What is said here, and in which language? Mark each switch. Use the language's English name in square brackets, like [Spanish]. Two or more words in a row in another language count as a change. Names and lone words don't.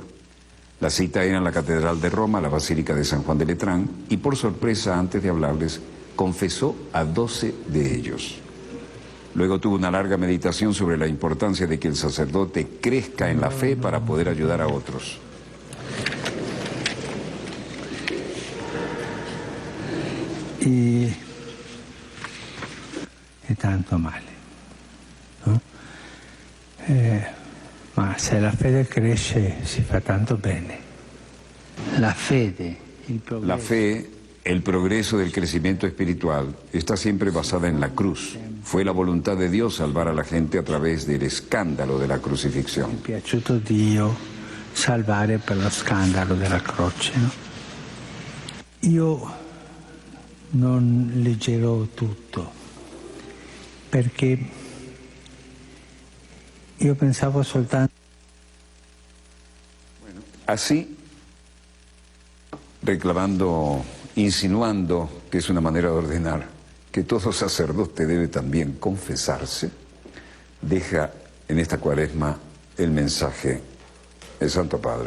[Spanish] La cita era en la Catedral de Roma, la Basílica de San Juan de Letrán, y por sorpresa, antes de hablarles, confesó a 12 de ellos. Luego tuvo una larga meditación sobre la importancia de que el sacerdote crezca en la fe para poder ayudar a otros. [Italian] Y tanto male, no? Ma se la fede cresce si fa tanto bene. La fede, il progresso. [Spanish] La fe, el progreso del crecimiento espiritual, está siempre basada en la cruz. Fue la voluntad de Dios salvar a la gente a través del escándalo de la crucifixión. [Italian] È piaciuto Dio salvare per lo scandalo della croce, no? Io non leggerò tutto, perché io pensavo soltanto. [Spanish] Bueno, así, reclamando, insinuando que es una manera de ordenar, que todo sacerdote debe también confesarse, deja en esta Cuaresma el mensaje del Santo Padre.